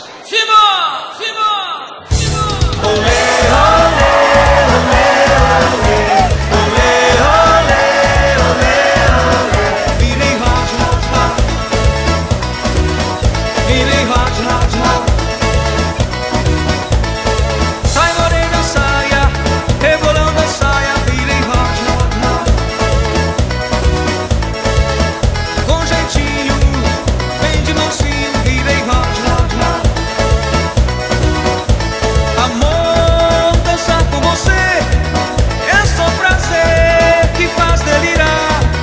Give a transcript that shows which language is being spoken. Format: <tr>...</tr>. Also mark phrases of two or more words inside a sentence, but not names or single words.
<pt>Simão! Simão! Simão! Olê, olê, olê, olê, olê, olê, olê. Virei</pt> <en>hot, hot, hot.</en> <pt>Virei</pt> <en>hot, hot, hot.</en> <pt>Sai morena, saia, rebolando a saia. Virei</pt> <en>hot, hot, hot.</en> <pt>Com jeitinho, bem de mansinho. Virei</pt> <en>hot, hot, hot.</en> <pt>Amor, dançar com você é só prazer que faz delirar.</pt>